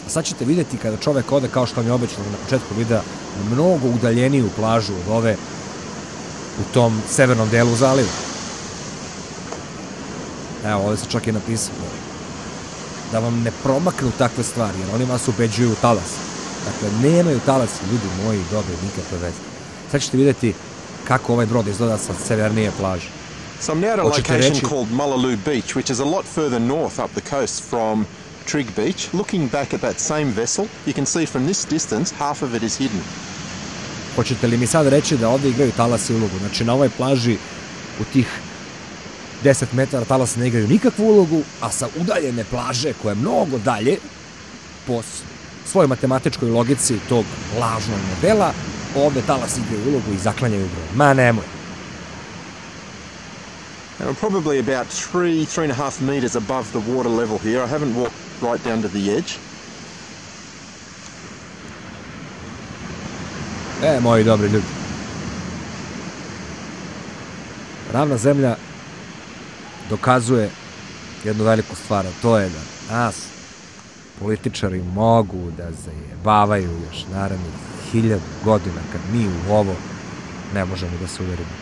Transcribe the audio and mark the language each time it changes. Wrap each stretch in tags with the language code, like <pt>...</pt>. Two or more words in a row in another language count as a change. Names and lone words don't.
<sr>A sad ćete vidjeti kada čovek ode, kao što vam je obećano na početku videa, mnogo udaljeniju plažu od ove u tom severnom delu zaliva. Evo, ovdje se čak i napisao da vam ne promaknu takve stvari, jer oni vas ubeđuju u talas. Dakle, nemaju talasi, ljudi moji, dobri, nikakve veze. Sad ćete vidjeti kako ovaj brod izgleda sa severnije plaže.</sr> <en>So I'm now at a location called Mullaloo Beach, which is a lot further north up the coast from Trig Beach. Looking back at that same vessel, you can see from this distance, half of it is hidden.</en> <sr>Hoćete li mi sad reći da ovdje igraju talasi ulogu? Znači, na ovoj plaži u tih 10 metara talasi ne igraju nikakvu ulogu, a sa udaljene plaže, koja je mnogo dalje, po svojoj matematičkoj logici tog lažnog modela, ovdje talasi igraju ulogu i zaklanjaju brod. Ma nemoj.</sr> <en>And I'm probably about 3.5 meters above the water level here. I haven't walked right down to the edge.</en> <sr>Moji dobri ljudi. Ravna zemlja dokazuje jednu veliku stvar, a to je da nas političari mogu da zajebavaju još narednih 1000 godina kad mi u ovo ne možemo da se uverimo.</sr>